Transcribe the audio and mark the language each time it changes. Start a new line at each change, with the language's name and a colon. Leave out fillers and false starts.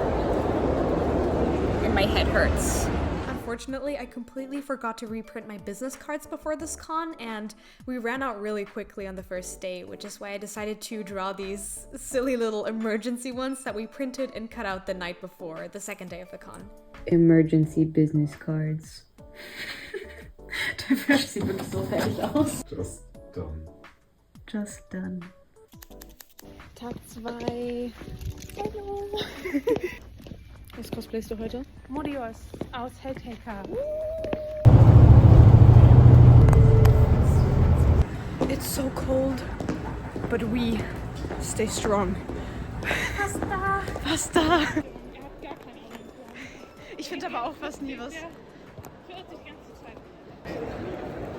English: And my head hurts. Unfortunately, I completely forgot to reprint my business cards before this con, and we ran out really quickly on the first day, which is why I decided to draw these silly little emergency ones that we printed and cut out the night before, the second day of the con. Emergency business cards.
German: Der Fisch sieht wirklich so fertig aus.
English: Just done. Just done.
German: Tag 2. Hallo. Was cosplayst du heute? Modios aus Helltaker.
English: It's so cold, but we stay strong. Pasta! Pasta!
German: Ihr habt gar keine Ahnung. Ich finde aber auch fast nie was. Der verirrt sich ganz zur Zeit.